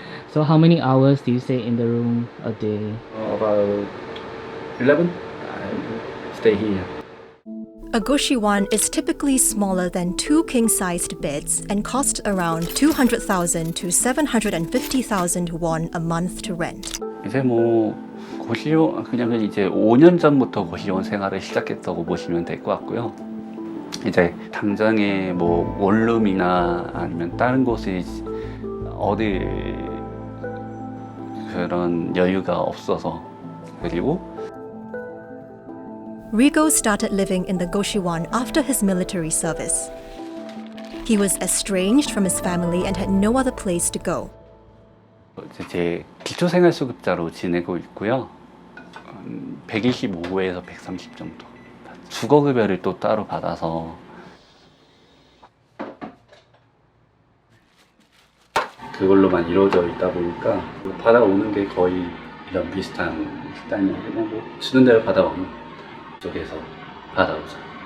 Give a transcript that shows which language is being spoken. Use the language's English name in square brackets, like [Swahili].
[English] So how many hours do you stay in the room a day? About 11. I stay here. A Goshiwon is typically smaller than 2 king-sized beds and costs around 200,000 to 750,000 won a month to rent. [Korean] 이제 뭐 고시원 그냥 이제 5년 전부터 고시원 생활을 시작했다고 보시면 될 것 같고요. 이제 당장에 뭐 원룸이나 아니면 다른 곳에 어디 그런 여유가 없어서 그리고 [English] Rigo started living in the Goshiwon after his military service. He was estranged from his family and had no other place to go. [Korean] 제 기초생활수급자로 지내고 있고요. 125에서 130 정도. 주거급여를 또 따로 받아서 그걸로만 이루어져 있다 보니까 받아오는 게 거의 이런 비슷한 식단이고 그냥 뭐 주는 대로 받아오는 쪽에서 받아오죠.